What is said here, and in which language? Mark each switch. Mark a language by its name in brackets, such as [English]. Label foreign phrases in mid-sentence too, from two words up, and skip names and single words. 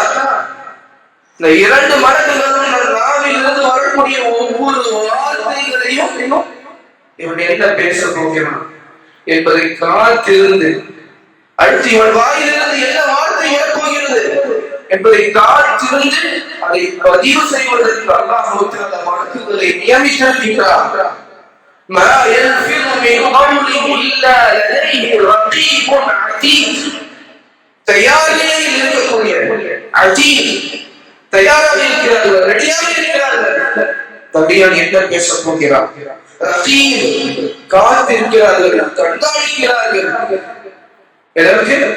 [Tamil] இந்த 2 மலக்குகளும் நாவிலிருந்து வரக்கூடிய ஒவ்வொரு வார்த்தைகளையும் இவன் என்ன பேச போகிறான் என்பதை காத்திருந்து, அடுத்து இவன் வாயிலிருந்து என்ன வார்த்தை வரப்போகிறது என்பதை காத்திருந்து அதை பதிவு செய்வதற்கு அல்லாஹ் தஆலா மலக்குகளை நியமித்திருக்கிறார். [Arabic] ما يلفظ من قول إلا لديه رقيب عتيد. [Tamil] தயாரில் இருக்கக்கூடிய அதீத், தயாராக இருக்கிறார்கள், ரெடியாக இருக்கிறார்கள். தடியான் என்ன பேச போகிறார்? ரகீப், காத்திருக்கிறார்கள், கண்காணிக்கிறார்கள். எதற்கு?